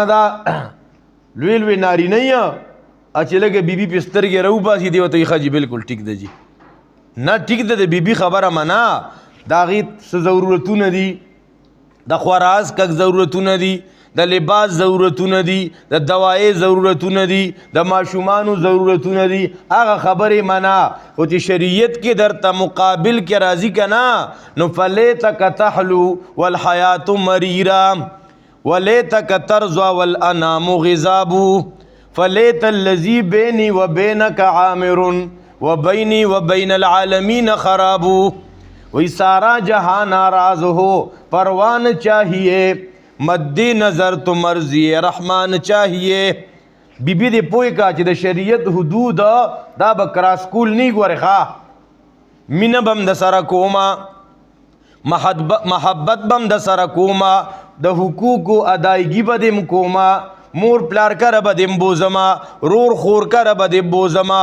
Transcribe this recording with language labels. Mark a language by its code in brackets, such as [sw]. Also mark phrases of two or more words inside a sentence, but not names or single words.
[ps] دا لوی لوی ناری نه یا چې لګه بیبي پسترګې راو باسي دی وته خاجي بالکل ټیک دی جی نه ټیک ده د بیبي خبره منا دا غي څه ضرورتونه دي د خوراز کک ضرورتونه دي د لباس ضرورتونه دي، د دوایي ضرورتونه دي، د ماشومانو ضرورتونه دي، هغه خبرې منا. خو چې شریعت کې درته مقابل کې راځي که نه، نو [ar] فلیتک تحلو والحیات مریرا ولیتک ترضى والانام غضاب فلیت الذی بینی و بینک عامر و بینی و بین العالمین خراب. [ur] وہی سارا جہاں ناراض ہو پروان چاہیے، مد نظر تو مرضی رحمان چاہیے. [ps] بی بی دې پوه کا چې د شریعت حدود دا به کراس کول نه ګورې ښه، مینه به هم د سره کومه، محبت به هم د سره کومه، د حقوقو ادایګي به دې م کومه، مور پلار کره به دې م بوزمه، رور خور کره به دې بوزمه.